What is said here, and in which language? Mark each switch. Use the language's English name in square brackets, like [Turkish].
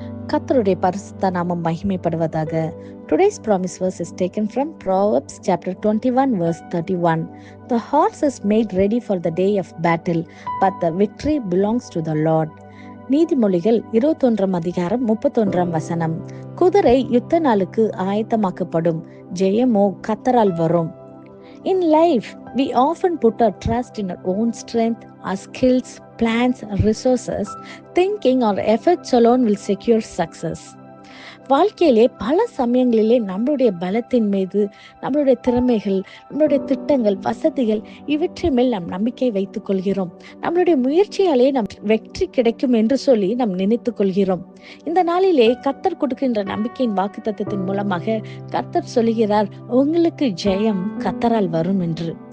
[Tamil] கர்த்தருடைய பரிசுத்த நாமம் மகிமைப்படுவதாக. [English] Today's promise verse is taken from Proverbs chapter 21 verse 31. The horse is made ready for the day of battle, but the victory belongs to the Lord. [Tamil] நீதிமொழிகள் 21 அதிகாரம் 31 வசனம். குதிரை யுத்த நாளுக்கு ஆயத்தமாக்கப்படும், ஜெயமோ கர்த்தரால் வரும். [English] In life, we often put our trust in our own strength, our skills, plans, resources, thinking our efforts alone will secure success. [Tamil] வாழ்க்கையிலே பல சமயங்களிலே நம்மளுடைய பலத்தின் மீது, நம்மளுடைய திறமைகள், நம்மளுடைய திட்டங்கள், வசதிகள் இவற்றின் மேல் நாம் நம்பிக்கை வைத்துக் கொள்கிறோம். நம்மளுடைய முயற்சியாலே நம் வெற்றி கிடைக்கும் என்று சொல்லி நாம் நினைத்துக் கொள்கிறோம். இந்த நாளிலே கர்த்தர் கொடுக்கின்ற நம்பிக்கையின் வாக்குத்தத்தத்தின் மூலமாக கர்த்தர் சொல்லுகிறார், உங்களுக்கு ஜெயம் கர்த்தரால் வரும் என்று.